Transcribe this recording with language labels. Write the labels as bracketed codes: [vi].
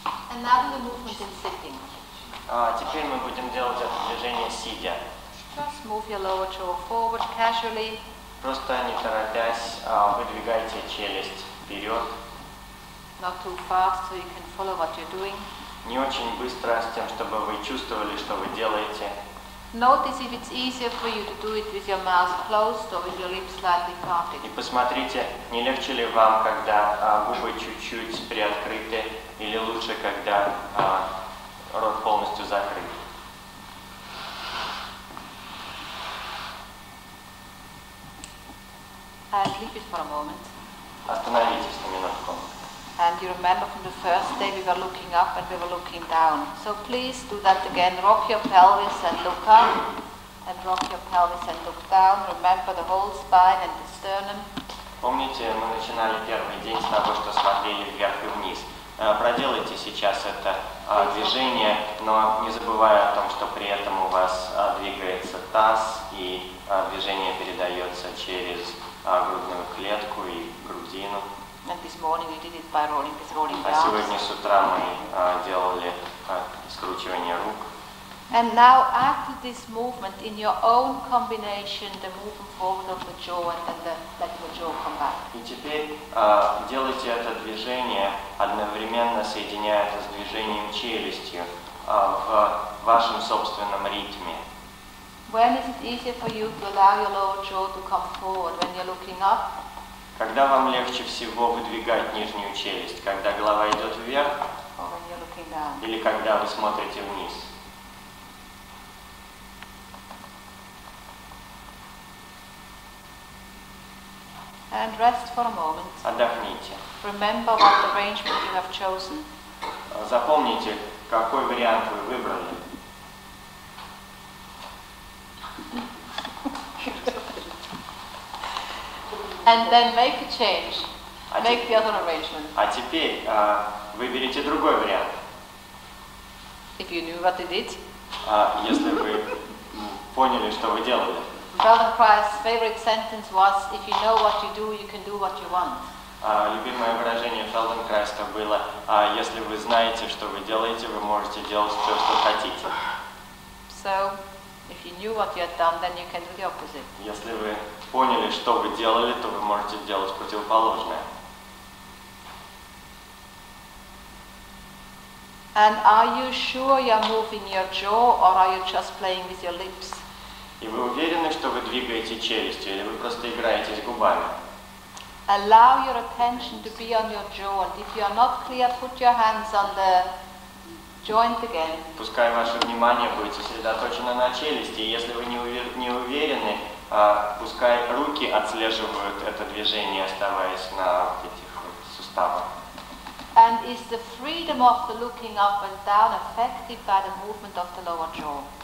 [en] And now do the movement in sitting. [ru] Теперь мы будем делать это движение сидя. [en] Just move your lower jaw forward casually. [ru] Просто не торопясь, выдвигайте челюсть вперед. [en] Not too fast, so you can follow what you're doing. [ru] Не очень быстро, с тем, чтобы вы чувствовали, что вы делаете. [en] Notice if it's easier for you to do it with your mouth closed or with your lips slightly parted. [ru] И посмотрите, не легче ли вам, когда губы чуть-чуть приоткрыты, или лучше, когда рот полностью закрыт. [en] Leave it for a moment. [ru] Остановитесь на минутку. [en] And you remember from the first day we were looking up and we were looking down. So please do that again. Rock your pelvis and look up. And rock your pelvis and look down. Remember the whole spine and the sternum. [ru] Помните, мы начинали первый день с того, что смотрели вверх и вниз. Проделайте сейчас это движение, но не забывая о том, что при этом у вас двигается таз и движение передается через грудную клетку и грудину. [en] And this morning we did it by rolling [ru] А [en] down. [ru] сегодня с утра мы делали скручивание рук. [en] And now after this movement, in your own combination, the moving forward of the jaw and then letting the jaw come back. [ru] И теперь делайте это движение, одновременно соединяя это с движением челюстью в вашем собственном ритме. [en] When is it easier for you to allow your lower jaw to come forward? When you're looking up? [ru] Когда вам легче всего выдвигать нижнюю челюсть? Когда голова идет вверх? [en] Or when you're looking down? [ru] Или когда вы смотрите вниз? [en] And rest for a moment. [ru] Отдохните. [en] Remember what arrangement you have chosen. [ru] Запомните, какой вариант вы выбрали. [en] And then make a change. Make the other arrangement. [ru] А теперь выберите другой вариант. [en] If you knew what you did. [ru] Если вы поняли, что вы делали. [en] Feldenkraiz's favorite sentence was, if you know what you do, you can do what you want. [ru] Любимое выражение Фельденкрайза было, если вы знаете, что вы делаете, вы можете делать все, что хотите. [en] So, if you knew what you had done, then you can do the opposite. [ru] Если вы поняли, что вы делали, то вы можете делать противоположное. [en] And are you sure you're moving your jaw, or are you just playing with your lips? [ru] И вы уверены, что вы двигаете челюстью, или вы просто играете с губами? [en] Allow your attention to be on your jaw, and if you are not clear, put your hands on the joint again. [ru] Пускай ваше внимание будет сосредоточено на челюсти, и если вы не уверены, пускай руки отслеживают это движение, оставаясь на этих суставах. [en] And is the freedom of the looking up and down affected by the movement of the lower jaw?